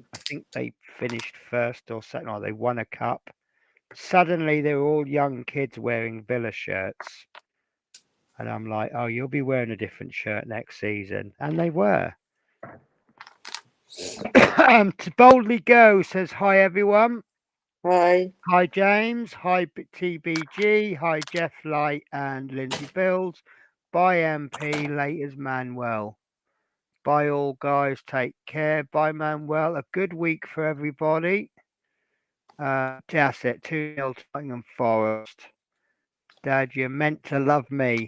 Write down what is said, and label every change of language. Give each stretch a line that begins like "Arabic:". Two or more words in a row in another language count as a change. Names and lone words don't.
English: I think they finished first or second, or they won a cup. Suddenly they were all young kids wearing Villa shirts. And I'm like, oh, you'll be wearing a different shirt next season. And they were. To boldly go says, hi, everyone. Hi. Hi, James. Hi, TBG. Hi, Jeff Light and Lindsay Bills. Bye, MP. Laters, Manuel. Bye, all guys. Take care. Bye, Manuel. A good week for everybody. That's it. 2-0 Tottenham Forest. Dad, you're meant to love me.